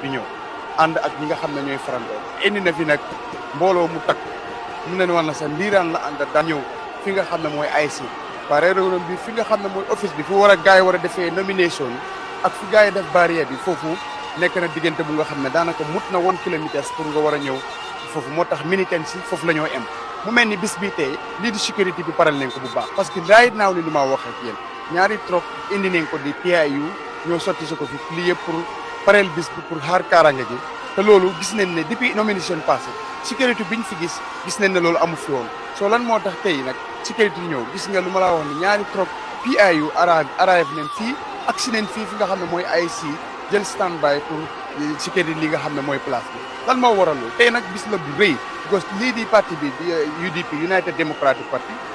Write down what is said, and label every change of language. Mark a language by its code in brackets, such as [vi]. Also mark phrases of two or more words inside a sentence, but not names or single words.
[wo] di ñëw ànd ak ñi nga xam ne ñooy farandoor indi na fi nag mbooloo mu takk mu ne war na sax ndiiraan la ànd daa ñëw fi nga xam ne mooy IC waaye réewam bi fi nga xam ne mooy office bi fu war a gars yi war a defee nomination ak fi gars yi def barrière bi foofu nekk na diggante bu nga xam ne daanaka mut na 1 kilomètre pour nga war a ñëw foofu moo tax militaire si foofu la ñoo em mu mel ni bis bi tey lii di sécurité bi paral nañ ko bu baax parce que right now ni lu ma wax ak yéen ñaari trop indi nañ ko di PIU ñoo sotti si ko fi lii yëpp pour parel bis bi pour xaar kaaraange gi te loolu gis nañ ne depuis nomination passé sécurité biñ fi gis nañ ne loolu amu fi woon soo lan moo tax tey nag sécurité ñëw gis nga lu ma la wax ni ñaari trop PIU arrive nañ fii accident fii fi nga xam ne mooy IC jël standby pour sécurité li nga xam ne mooy place bi lan moo waral loolu tey nag bis la bu rëy parce que lii di parti bi di UDP United Democratic Party